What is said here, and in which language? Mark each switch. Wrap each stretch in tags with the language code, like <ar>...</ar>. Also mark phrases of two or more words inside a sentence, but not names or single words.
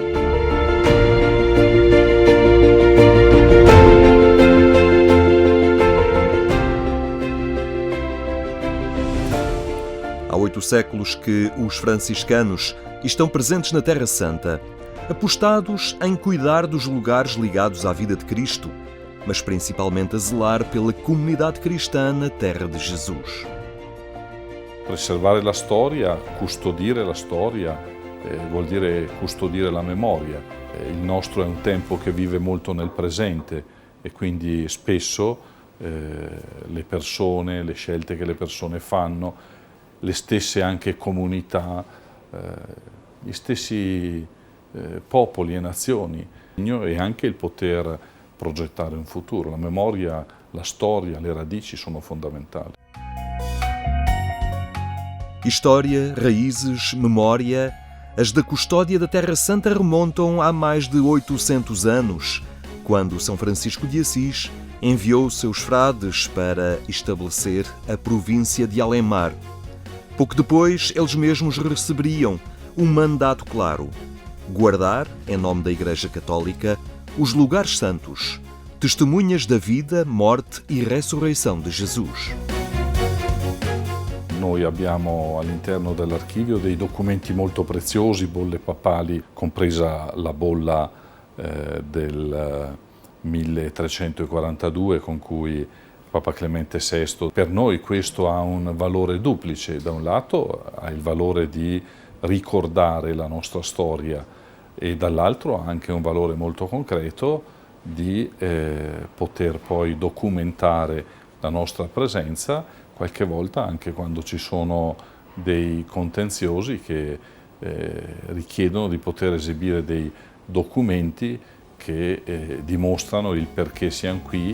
<pt>Há 8 séculos que os franciscanos estão presentes na Terra Santa, apostados em cuidar dos lugares ligados à vida de Cristo, mas principalmente a zelar pela comunidade cristã na terra de Jesus.</pt> <it>Preservare la storia, custodire la storia, vuol dire custodire la memoria. Il nostro è un tempo che vive molto nel presente e quindi spesso le persone, le scelte che le persone fanno, le stesse anche comunità, gli stessi popoli e nazioni, e anche il poter progettare un futuro. La memoria, la storia, le radici sono fondamentali.</it> <pt>História, raízes, memória, as da custódia da Terra Santa remontam há mais de 800 anos, quando São Francisco de Assis enviou seus frades para estabelecer a província de Além-Mar. Pouco depois, eles mesmos receberiam um mandato claro: guardar, em nome da Igreja Católica, os lugares santos, testemunhas da vida, morte e ressurreição de Jesus.</pt> <it>Noi abbiamo all'interno dell'archivio dei documenti molto preziosi, bolle papali, compresa la bolla del 1342 con cui Papa Clemente VI. Per noi questo ha un valore duplice: da un lato ha il valore di ricordare la nostra storia e dall'altro ha anche un valore molto concreto di poter poi documentare la nostra presenza, qualche volta anche quando ci sono dei contenziosi che richiedono di poter esibire dei documenti che dimostrano il perché siamo qui.</it>